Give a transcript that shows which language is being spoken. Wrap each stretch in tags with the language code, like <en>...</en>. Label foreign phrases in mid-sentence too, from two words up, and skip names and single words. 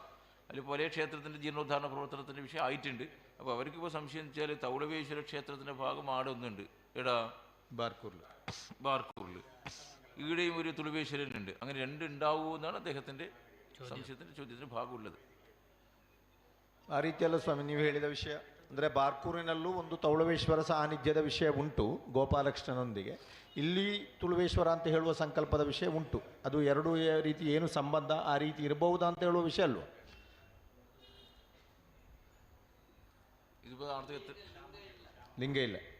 <ml>അതിൽ പല ക്ഷേത്രത്തിൻ്റെ ജീർണോദ്ധാരണ പ്രവർത്തനത്തിൻ്റെ വിഷയം ആയിട്ടുണ്ട്. അപ്പോൾ അവർക്കിപ്പോൾ സംശയം വെച്ചാൽ തൗളവേശ്വര ക്ഷേത്രത്തിൻ്റെ ഭാഗം ആടെ ഒന്നുണ്ട്. എടാ ബാർക്കൂറിൽ ഈടെയും ഒരു തുളുവേശ്വരനുണ്ട്. അങ്ങനെ രണ്ട് ഉണ്ടാവുമോ എന്നാണ് അദ്ദേഹത്തിൻ്റെ സംശയത്തിൻ്റെ ചോദ്യത്തിന് ഭാഗമുള്ളത്.</ml> <kn>ಆ ರೀತಿಯಲ್ಲ ಸ್ವಾಮಿ ನೀವು ಹೇಳಿದ ವಿಷಯ. ಅಂದರೆ ಬಾರ್ಕೂರಿನಲ್ಲೂ ಒಂದು ತೌಳವೇಶ್ವರ ಸಾನ್ನಿಧ್ಯದ ವಿಷಯ ಉಂಟು ಗೋಪಾಲಕೃಷ್ಣನೊಂದಿಗೆ. ಇಲ್ಲಿ ತುಳುವೇಶ್ವರ ಅಂತ ಹೇಳುವ ಸಂಕಲ್ಪದ ವಿಷಯ ಉಂಟು. ಅದು ಎರಡು ರೀತಿ ಏನು ಸಂಬಂಧ ಆ ರೀತಿ ಇರಬಹುದಾ ಅಂತ ಹೇಳುವ ವಿಷಯ ಅಲ್ವ? ಲಿಂಗ ಇಲ್ಲ.</kn>